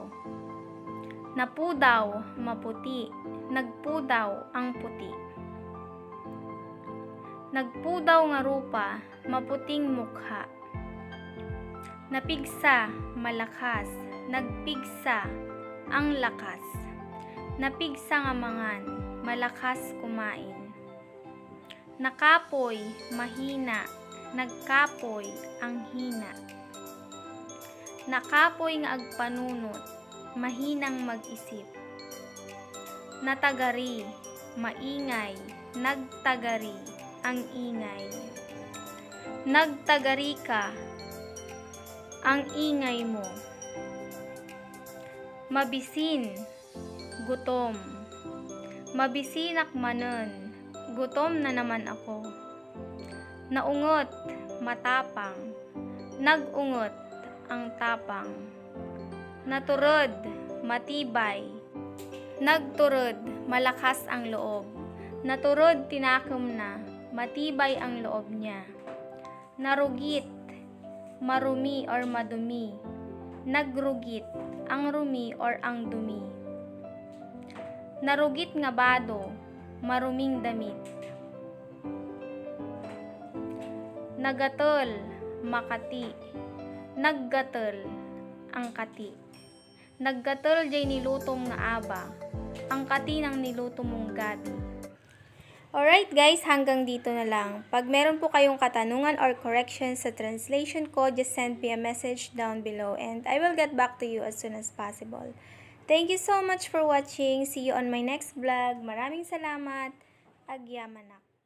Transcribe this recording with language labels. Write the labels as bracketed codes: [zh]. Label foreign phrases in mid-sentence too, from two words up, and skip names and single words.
[tl] Napudaw, maputi, nagpudaw, ang puti. [ilo] Nagpudaw nga rupa, [tl] maputing mukha. [ilo] Napigsa, malakas, nagpigsa, ang lakas. Napigsa nga mangan, [tl] malakas kumain. Nakapoy, mahina, nagkapoy, ang hina. [ilo] Nakapoy nga agpanunot, [tl] mahinang mag-isip. Natagari, maingay, nagtagari, ang ingay. [ilo] Nagtagari ka, [tl] ang ingay mo. [ilo] Mabisin, gutom. Mabisinak manen, [tl] gutom na naman ako. [ilo] Naungot, matapang. [tl] Nagungot, ang tapang. [ilo] Naturod, matibay. [tl] Nagturod, malakas ang loob. [ilo] Naturod, tinakom na, [tl] matibay ang loob niya. Narugit, marumi or madumi. Nagrugit, ang rumi or ang dumi. [ilo] Narugit nga bado, [tl] maruming damit. [ilo] Nagatol, makati. [tl] Naggatol, ang kati. [ilo] Naggatol jay nilutong nga aba. [tl] ang kati ng niluto mong gabi. [en] Alright guys, [tl] hanggang dito na lang. Pag meron po kayong katanungan or corrections sa translation ko, [en] just send me a message down below and I will get back to you as soon as possible. Thank you so much for watching. See you on my next vlog. [tl] Maraming salamat. [ilo] Agyamanak.